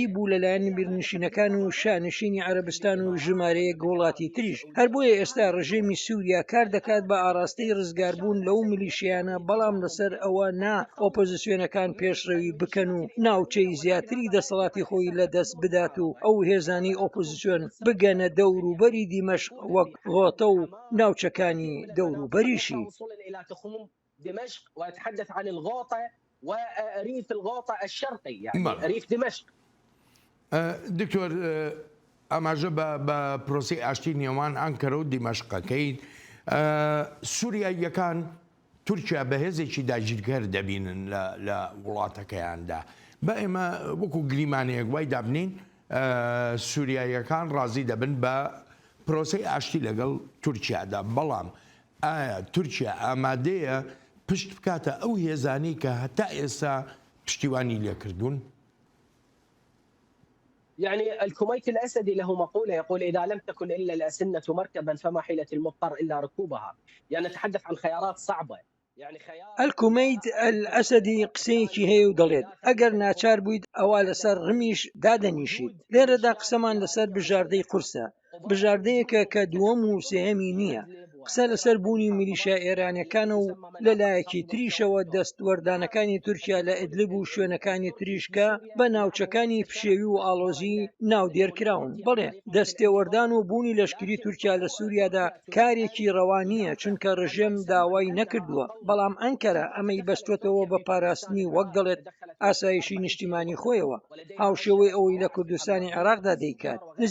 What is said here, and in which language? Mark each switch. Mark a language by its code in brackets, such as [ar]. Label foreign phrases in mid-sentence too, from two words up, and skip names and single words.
[ckb] بوو لەلایەن میرنشینەکان و شانشینی عەرەبستان و ژمارەیەک وڵاتی تریش هەر بۆیە ئێستا ڕژێمی سووریا کار دەکات بە ئاراستەی ڕزگاربوون لەو میلیشیانە بەڵام لەسەر ئەوە نا ئۆپۆزیسیۆنەکان پێشڕەوی بکەن و ناوچەی زیاتری دەسەڵاتی خۆی لە دەست بدات و ئەو هێزانی ئۆپۆزیسیۆن بگەنە دەوروبەری دیمەشق وەک غۆتە و ناوچەکانی دەوروبەریشی [ar] دمشق ويتحدث عن الغوطة وريف الغوطة الشرقي يعني ريف دمشق [ckb] دكتور ئەماژە بە پرۆسی ئاشتی نێوان ئەنکەرە و دیمەشقەکەی سووریاییەکان تورکیا بەهێزێکی داگیرگەر دەبینن لە وڵاتەکەیاندا بە ئێمە وەکو گریمانەیەک وای دابنین سووریاییەکان ڕازی دەبن بە پرۆسی ئاشتی لەگەڵ تورکیادا بەڵام ئایا تورکیا ئامادەیە پشت بکاتە ئەو هێزانی کە هەتا ئێستا پشتیوانی لێکردوون [ar] يعني الكميت الأسدي له مقولة يقول إذا لم تكن إلا الأسنة مركبا فما حيلة المضطر إلا ركوبها يعني نتحدث عن خيارات صعبة يعني [ckb] الكوميت الأسدي قسەیەکی هەیە و دەڵێت ئەگەر ناچار بوویت ئەوە لەسەر ڕمیش دادەنیشیت لێرەدا قسەمان لەسەر بژاردەی قورسە بژاردەیەکە کە دووەم و سێهەمی نییە قسە لەسەر بوونی میلیشیا ئێرانیەکانە و لەلایەکی تریشەوە دەستوەردانەکانی تورکیا لە ئیدلیب و شوێنەکانی تریشکە بە ناوچەکانی پشێوی و ئاڵۆزی ناودێرکراون بڵێ دەستێوەردان و بوونی لەشکری تورکیا لە سووریادا کارێکی ڕەوانیە چونکە ڕژێم داوای نەکردووە بەڵام ئەنکەرە ئەمەی بەستوێتەوە بە پاراستنی وەک دەڵێت ئاسایشی نیشتیمانی خۆیەوە هاوشێوەی ئەوەی لە کوردستانی عێراقدا دەیکات